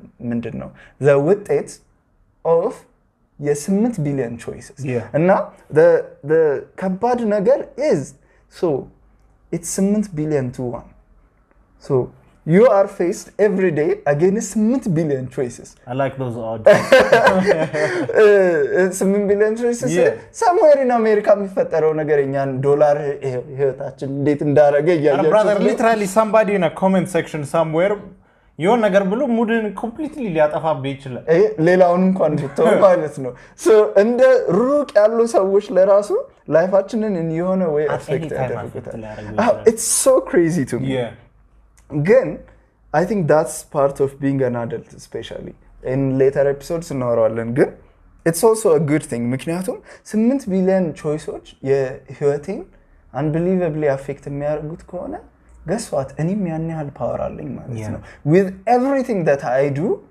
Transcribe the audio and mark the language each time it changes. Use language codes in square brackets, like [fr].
[am] ምንድነው [en] the ውጤት of የ8 billion choices [am] እና [en] the ከባድ ነገር is so it's 8 billion to 1 so you are faced every day against 8 billion choices I like those odds 8 billion choices somewhere in America [am] የሚፈጠረው ነገርኛን ዶላር ህይወታችን እንዴት እንዳረገ ያያችሁ [en] brother literally somebody in a comment section somewhere [am] የሆነ ነገር ብሎ ሙድን [en] completely [am] ሊያጠፋብህ ይችላል ሌላውን እንኳን ብትተው ማለት ነው so እንደ ሩቅ ያሉ ሰዎች ለራሱ ላይፋችንን የሆነ way affect ያደርጉታል [en] it's so crazy to me again I think that's part of being an adult especially in later episodes [am] እናወራለን ግን [en] it's also a good thing [am] ምክንያቱም 8 billion choices የህይወቴን unbelievably affect የሚያደርጉት ከሆነ [en] guess what [am] እኔም ያን ያህል ፓወር አለኝ ማለት ነው [en] with everything that I do